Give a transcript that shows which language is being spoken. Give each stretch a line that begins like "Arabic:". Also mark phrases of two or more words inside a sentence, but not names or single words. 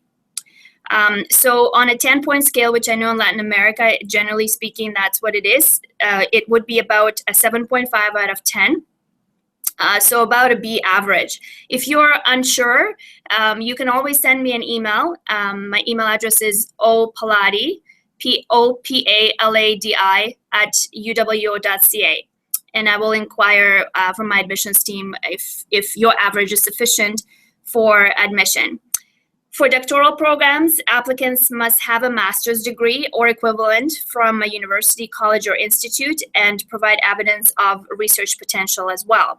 English: So on a 10-point scale, which I know in Latin America, generally speaking, that's what it is, it would be about a 7.5 out of 10. So about a B average. If you're unsure, you can always send me an email. My email address is opaladi, POPALADI @uwo.ca. And I will inquire from my admissions team if your average is sufficient for admission. For doctoral programs, applicants must have a master's degree or equivalent from a university, college, or institute, and provide evidence of research potential as well.